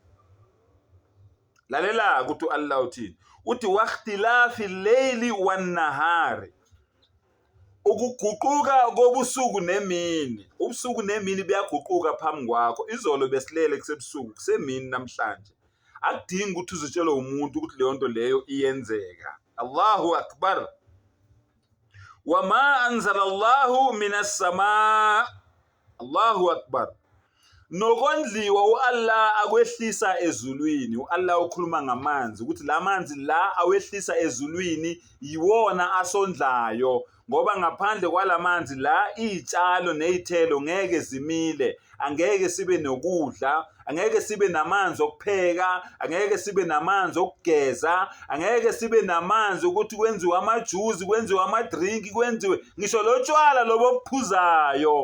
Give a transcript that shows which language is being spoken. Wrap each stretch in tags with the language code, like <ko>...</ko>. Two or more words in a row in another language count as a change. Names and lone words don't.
<zu>Lalela ukuthi Allah uthini uthi</zu> <ar>واختلاف الليل والنهار,</ar> <zu>ukuguquka kobusuku nemini. Ubusuku nemini buyaguquka phambi kwakho. Izolo besilele kusebusuku kusemini namhlanje. Akudingi ukuthi uzitshelwe umuntu ukuthi leyo nto leyo iyenzeka.</zu> <ar>الله أكبر. وما أنزل الله من السماء. الله أكبر.</ar> <zu>Nokondliwa u-Allah akwehlisa ezulwini. U-Allah ukhuluma ngamanzi ukuthi la manzi la awehlisa ezulwini yiwona asondlayo ngoba ngaphandle kwalamanzi la izitshalo nezithelo ngeke zimile, angeke sibe nokudla, angeke sibe namanzi okupheka, angeke sibe namanzi okugeza, angeke sibe namanzi ukuthi kwenziwe amajuice, kwenziwe amadrink, kwenziwe ngisho lotshwala lobo obuphuzayo.</zu>